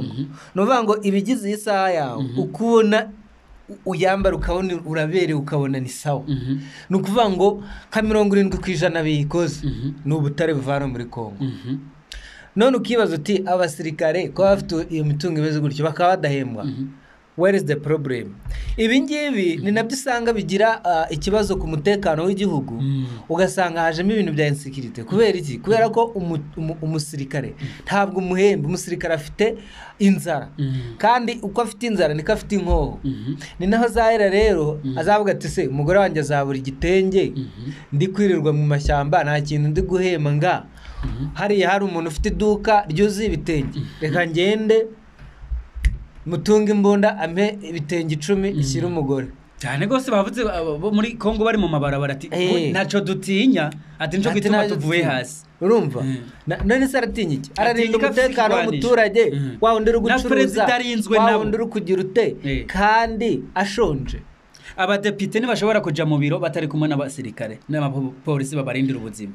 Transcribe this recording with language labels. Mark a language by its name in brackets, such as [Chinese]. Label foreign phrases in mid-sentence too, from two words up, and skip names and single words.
[Kinyarwanda] nuvuga ngo ibigize iyi saha yawe ukubona uyambara ukabona uraberewe ukabona ni sawa, nukuvuga ngo ka 70% biyikoze n'ubutare buvana muri Kongo. None ukibaza uti abasirikare ko bafite iyo mitungo imeze gutyo bakaba badahembwa, [English] where is the problem? [Kinyarwanda] Ibi ngibi ni nabyo usanga bigira ikibazo ku mutekano w'igihugu, ugasanga hajemo ibintu bya insecurity. Kubera iki? Kubera ko umusirikare ntabwo umuhemba, umusirikare afite inzara, kandi uko afite inzara niko afite inkoho. Ni naho zahera rero azavuga ati se umugore wanjye azabura igitenge, ndi kwirirwa mu mashyamba nta kintu ndi guhema nga hariya hari umuntu ufite iduka ryuzuye ibitenge, reka ngende mutunga imbunda ampe ibitenge 10 ishyira umugore. Cyane gose bavuze bo muri Kongo bari mu mabarabara ati naco dutinya, ati nco gituma tuvuye hasi. Urumva none se aratinya iki? Ararinda umutekano w'umuturage wawe ndiri gucuruza, wawe ndiri kugira ute kandi ashonje. Abadepite ntibashobora kuja mu biro batari kumwe n'abasirikare n'abapolisi babarindira ubuzima.